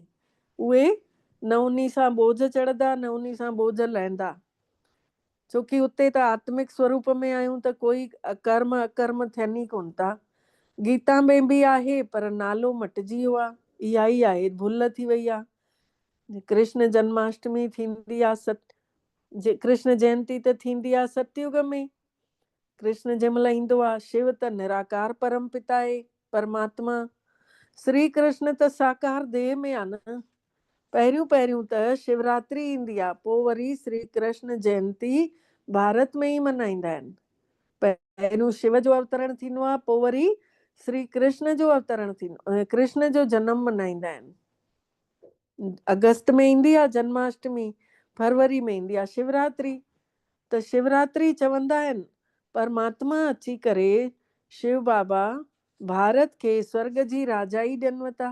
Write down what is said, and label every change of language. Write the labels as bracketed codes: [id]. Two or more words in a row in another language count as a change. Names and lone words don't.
[sd] उहे न उन्ही सां बोझ चढ़ंदा, न उन्ही सां बोझ लहंदा, छोकी उते त आत्मिक स्वरूप में आहियूं त कोई कर्म अकर्म थियनि ई कोन था। गीता में बि आहे पर नालो मटिजी वियो आहे। इहा ई आहे, भुल थी वई आहे। कृष्ण जन्माष्टमी थींदी आहे, कृष्ण जयंती त थींदी आहे सतयुग में। कृष्ण जंहिं महिल ईंदो आहे, शिव त निराकार परम पिता आहे, परमात्मा। श्री कृष्ण त साकार देह में आहे न। पहिरियों त शिवरात्रि ईंदी आहे, पोइ वरी श्री कृष्ण जयंती भारत में ई मल्हाईंदा आहिनि। पहिरियों शिव जो अवतरण थींदो आहे, पोइ वरी श्री कृष्ण जो अवतरण थींदो, कृष्ण जो जनम मल्हाईंदा आहिनि। अगस्त में ईंदी आहे जन्माष्टमी, फरवरी में ईंदी आहे शिवरात्रि। त शिवरात्रि चवंदा आहिनि परमात्मा अची करे शिव बाबा भारत खे स्वर्ग जी राजाई ॾियनि था।